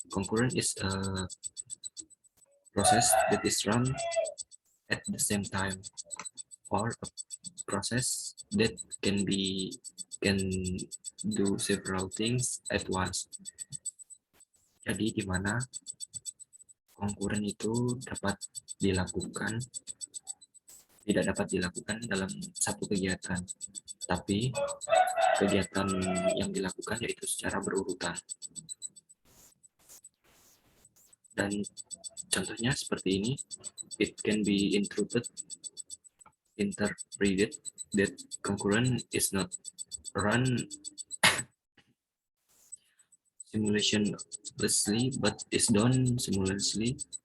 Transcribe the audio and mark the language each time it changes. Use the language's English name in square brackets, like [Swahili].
[English] Concurrent is a process that is run at the same time, or a process that can do several things at once. [Indonesian] Jadi di mana concurrent itu tidak dapat dilakukan dalam satu kegiatan, tapi kegiatan yang dilakukan yaitu secara berurutan. Dan contohnya seperti ini, [English] it can be interpreted that concurrent is not run simultaneously but is done simultaneously.